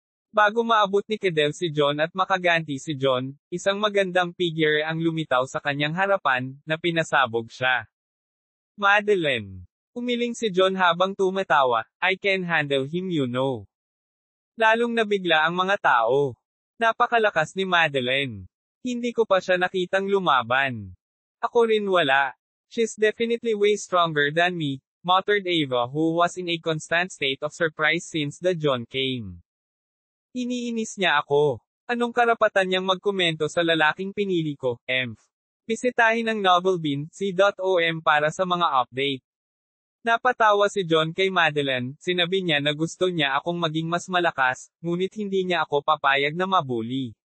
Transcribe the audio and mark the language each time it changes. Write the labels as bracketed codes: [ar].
[tl] Bago maabot ni Cadell si John at makaganti si John, isang magandang figure ang lumitaw sa kanyang harapan, na pinasabog siya. Madeline. Umiling si John habang tumatawa, [en] I can handle him you know. [tl] Lalong nabigla ang mga tao. Napakalakas ni Madeline. Hindi ko pa siya nakitang lumaban. Ako rin wala. [en] She's definitely way stronger than me, muttered Ava who was in a constant state of surprise since the John came. [tl] Iniinis niya ako. Anong karapatan niyang magkomento sa lalaking pinili ko, Emph? Bisitahin ang novelbean.com para sa mga update. Napatawa si John kay Madeline, sinabi niya na gusto niya akong maging mas malakas, ngunit hindi niya ako papayag na mabuli.